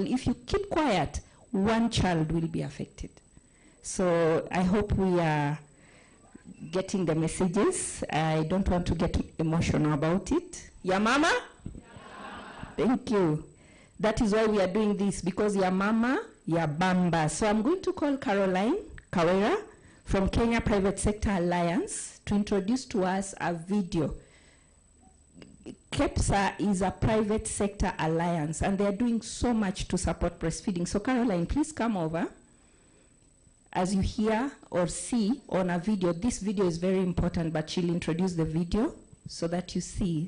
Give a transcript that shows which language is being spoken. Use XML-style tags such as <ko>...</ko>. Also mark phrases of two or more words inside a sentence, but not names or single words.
<en>If you keep quiet, one child will be affected. So I hope we are getting the messages. I don't want to get emotional about it.</en> <sw>Ya mama?</sw> <en>Thank you. That is why we are doing this, because</en> <sw>ya mama, ya bamba.</sw> <en>So I'm going to call Caroline 𝗪𝗀𝗱 from Kenya Private Sector Alliance to introduce to us a video. KEPSA is a private sector alliance, and they're doing so much to support breastfeeding. So Caroline, please come over. As you hear or see on a video, this video is very important, but she'll introduce the video so that you see.</en>